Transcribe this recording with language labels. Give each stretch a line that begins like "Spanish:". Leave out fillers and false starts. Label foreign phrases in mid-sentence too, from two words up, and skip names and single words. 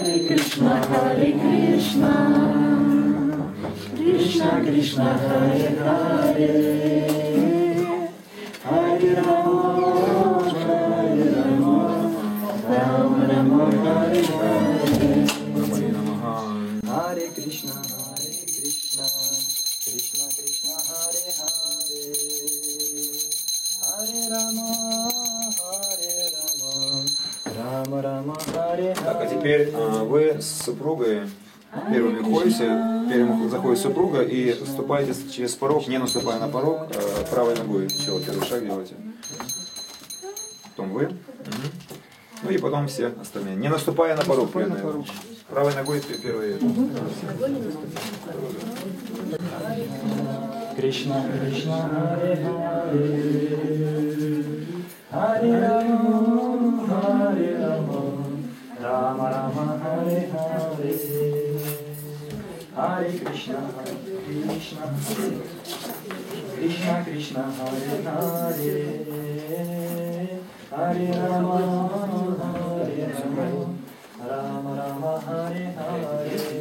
Sanskrit: Krishna, Krishna Krishna, Hare Hare, Hare Rama, Rama Rama, Hare Hare, Hare Krishna, Krishna Krishna, Hare Hare, Hare Rama, Rama Rama, Hare Hare.
Russian: Так, а теперь вы с супругой первыми ходите, первым заходит супруга и ступаете через порог, не наступая на порог, правой ногой сначала первый шаг делаете. Потом вы. Ну и потом все остальные. Не наступая на порог. Правой ногой первый.
Sanskrit: Кришна, Кришна, Харе Харе, Харе Рама, Харе Рама, Рама Рама, Харе Харе, Харе Кришна, Кришна, Кришна Кришна, Харе Харе, Харе Рама, Харе Рама, Рама Рама, Харе Харе.